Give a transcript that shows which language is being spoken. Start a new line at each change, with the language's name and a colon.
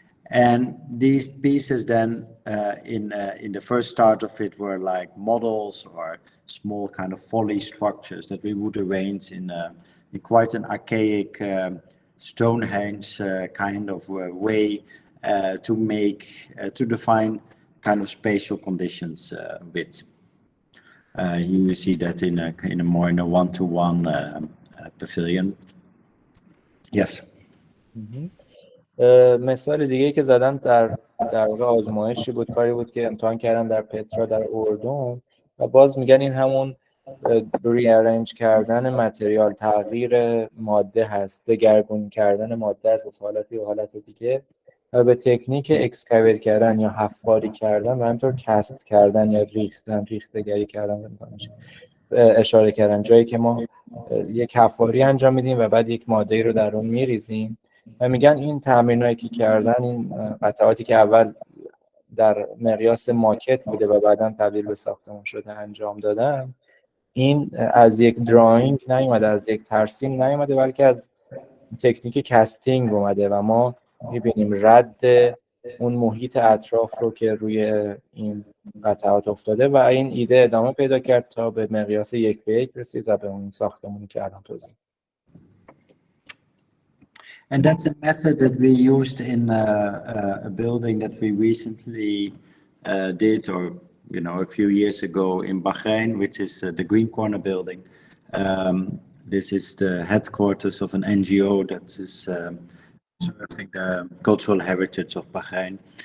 English: And these pieces then, in the first start of it, were like models or small kind of folly structures that we would arrange in quite an archaic Stonehenge kind of way to define kind of spatial conditions with. You see that in a one-to-one pavilion. Yes.
Persian: مثال دیگه که زدن در واقع آزمایشی بود، کاری بود که امتحان کردن در پترا در اردن و باز میگن این همون ریارنج کردن متریال، تغییر ماده هست، دگرگون کردن ماده از حالتی به حالت دیگه و به تکنیک اکسکاویت کردن یا حفاری کردن و همینطور کست کردن یا ریختگری کردن اشاره کردن، جایی که ما یک حفاری انجام میدیم و بعد یک ماده‌ای رو در اون میریزیم و میگن این تمرینایی که کردن، این قطعاتی که اول در مقیاس ماکت بوده و بعداً تبدیل به ساختمان شده انجام دادن، این از یک دراینگ نیومده، از یک ترسیم نیومده، بلکه از تکنیک کستینگ اومده و ما میبینیم رد اون محیط اطراف رو که روی این قطعات افتاده و این ایده ادامه پیدا کرد تا به مقیاس 1:1 رسید و به اون ساختمانی که الان توضیح.
English: And that's a method that we used in a building that we recently did, or a few years ago in Bahrain, which is the Green Corner building. This is the headquarters of an NGO that is serving the cultural heritage of Bahrain.